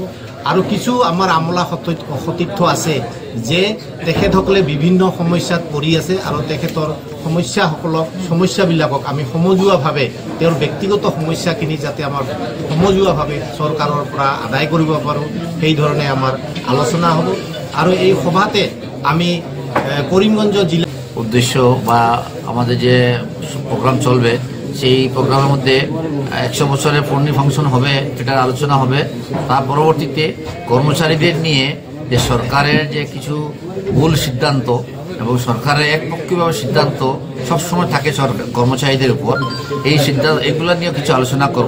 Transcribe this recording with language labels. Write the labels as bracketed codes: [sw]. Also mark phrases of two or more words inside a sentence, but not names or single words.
[as] আৰু কিছু আমাৰ আমলা সতীৰ্থ আছে যে তেখেতসকলে বিভিন্ন সমস্যাত পৰি আছে আৰু তেখেতৰ সমস্যাবিলাকক আমি সমজুৱাভাৱে তেওঁৰ ব্যক্তিগত সমস্যাখিনি যাতে আমাৰ সমজুৱাভাৱে চৰকাৰৰ পৰা আদায় কৰিব পাৰোঁ সেইধৰণে আমাৰ আলোচনা হ'ব। আৰু এই সভাতে আমি করিমগঞ্জ জেলা [bn] উদ্দেশ্য বা আমাদের যে প্রোগ্রাম চলবে সেই প্রোগ্রামের মধ্যে 100 বছরের পূর্ণি ফাংশন হবে, এটার আলোচনা হবে। তার পরবর্তীতে কর্মচারীদের নিয়ে যে সরকারের যে কিছু ভুল সিদ্ধান্ত এবং সরকারের একপক্ষীয়ভাবে সিদ্ধান্ত সবসময় থাকে কর্মচারীদের উপর, এই সিদ্ধান্ত এগুলো নিয়ে কিছু আলোচনা করব।